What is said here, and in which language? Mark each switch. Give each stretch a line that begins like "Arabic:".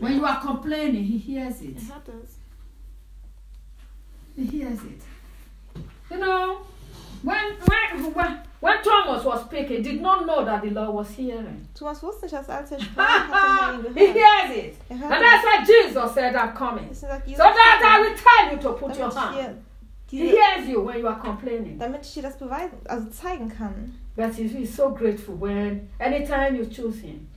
English: When you are complaining, he hears it.
German: Er hört es.
English: He hears it. You know, when Thomas was speaking, did not know that the Lord was hearing.
German: Thomas wusste nicht, dass als er sprach, hat
English: er hears it. And that's why Jesus said, I'm coming. So that I will tell you to put your hand. He hears you when you are complaining.
German: Damit ich dir das beweisen, also zeigen kann.
English: But he is so grateful when, anytime you choose him.